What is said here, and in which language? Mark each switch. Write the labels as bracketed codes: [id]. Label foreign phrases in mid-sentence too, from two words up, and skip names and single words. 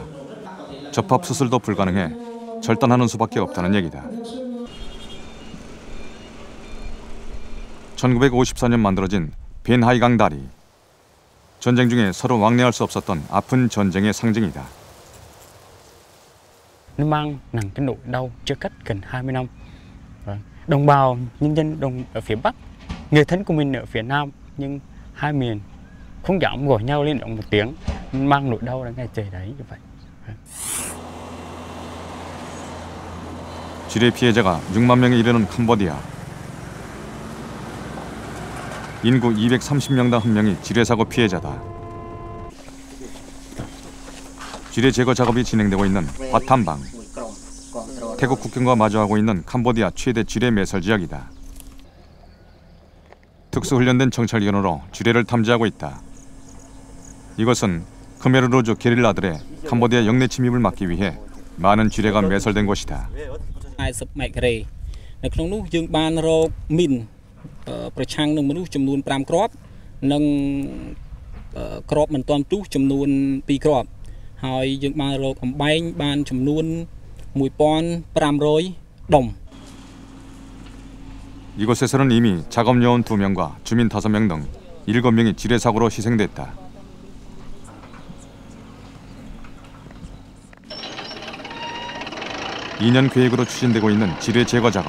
[ko] 접합 수술도 불가능해 절단하는 수밖에 없다는 얘기다. 1954년 만들어진 벤하이강 다리. 전쟁 중에 서로 왕래할 수 없었던 아픈 전쟁의 상징이다. [vi] Nó mang nặng cái nỗi đau chia cắt gần 20 năm. Đồng bào nhân dân ở phía Bắc, người thân của mình ở phía Nam, nhưng hai miền không dám gọi nhau lên động một tiếng, mang nỗi đau đến ngày trời đấy như vậy. [ko] 지뢰 피해자가 6만 명에 이르는 캄보디아. 인구 230명당 1명이 지뢰 사고 피해자다. 지뢰 제거 작업이 진행되고 있는 바탐방. 태국 국경과 마주하고 있는 캄보디아 최대 지뢰 매설 지역이다. 특수훈련된 정찰기관으로 지뢰를 탐지하고 있다. 이것은 khmer rouge 게릴라들의 캄보디아 영내 침입을 막기 위해 많은 지뢰가 매설된 곳이다. [km] 40 ម៉ែត្រការ៉េនៅក្នុងនោះយើងបានរកមីនប្រឆាំងនឹងមនុស្សចំនួន5គ្រាប់និងគ្រាប់មិនទាន់ទុះចំនួន2គ្រាប់ហើយយើងបានរកអំបែងបានចំនួន 1,500 ដុំ [ko] 이곳에서는 이미 작업요원 2명과 주민 5명 등 7명이 지뢰 사고로 희생됐다. (2년) 계획으로 추진되고 있는 지뢰 제거 작업.